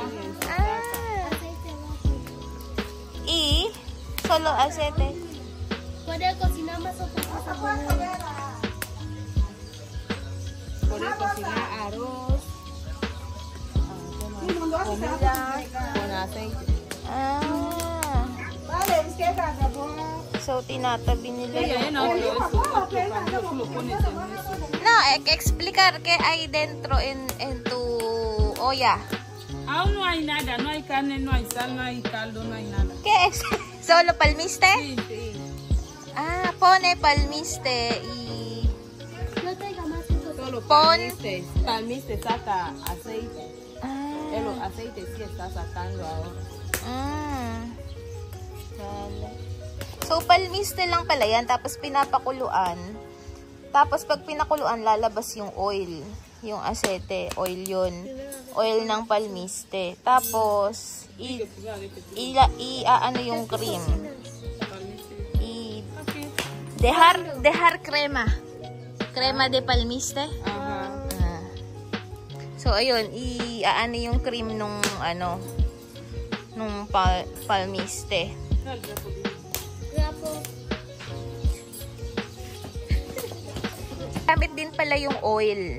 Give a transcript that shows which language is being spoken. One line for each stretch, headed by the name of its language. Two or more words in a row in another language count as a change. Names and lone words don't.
Spanish: Y solo aceite. Puede cocinar más otra cosa. Puede cocinar arroz, comida con aceite.
Filipino: So, tinatabi nila yung
Spanish: No, oil. No, explicar que hay dentro en tu olla. Aún no hay nada, no hay carne, no hay sal, no hay caldo, no hay nada. ¿Qué es? ¿Solo palmiste? Sí, sí. Pone palmiste y... No tenga más eso. Solo Pon- palmiste saca aceite. El Ah, aceite sí está sacando ahora. Dale.
Filipino: So, palmiste lang pala yan. Tapos, pinapakuluan. Tapos, pag pinakuluan, lalabas yung oil. Yung asete, oil yun. Oil ng palmiste. Tapos, ano yung cream.
Spanish: Dejar crema. Crema de palmiste.
Filipino: So, ayun, ano yung cream nung, nung palmiste. Gamit din pala yung oil.